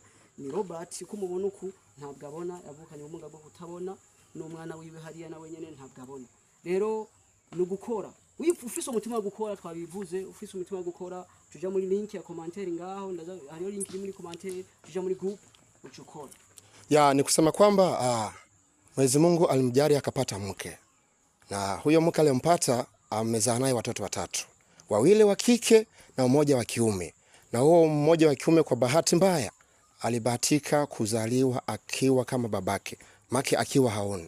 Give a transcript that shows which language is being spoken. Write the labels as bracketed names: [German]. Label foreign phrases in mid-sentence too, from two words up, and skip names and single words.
[Rundi] Ni Robert ko mubona uku ntabwo abona, yavukanye ubumuga bwo kutabona, n'umwana wiwe hariya nawe nyene ntabwo abona. Rero no gukora, ufise umutima wo gukora, twabivuze, ufise umutima wo gukora, tuja muri link ya commentaire ngaho, hariyo link iri muri commentaire, tuja muri group ucukora. [Swahili] Ni kusema kwamba Mwenyezi Mungu alimjalia akapata mke, na huyo mke aliyompata amezaa naye watoto watatu, wawili wa kike na mmoja wa kiume. Na huo mmoja wa kiume kwa bahati mbaya alibahatika kuzaliwa akiwa kama babake, make akiwa haoni.